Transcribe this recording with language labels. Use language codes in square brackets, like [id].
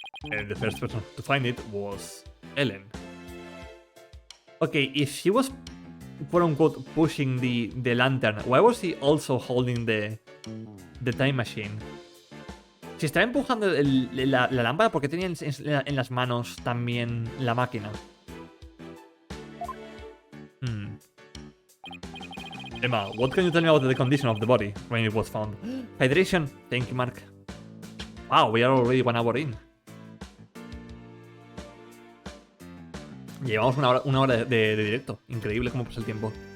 [en] And the first person to find it was Ellen. Okay, if she was quote-unquote pushing the lantern, why was he also holding the time machine? [es] Si estaba empujando la lámpara, ¿por qué tenía en las manos también la máquina? [en] Emma, what can you tell me about the condition of the body when it was found? Hydration. Thank you, Mark. Wow, we are already 1 hour in. [es] Llevamos una hora de directo. Increíble cómo pasa el tiempo.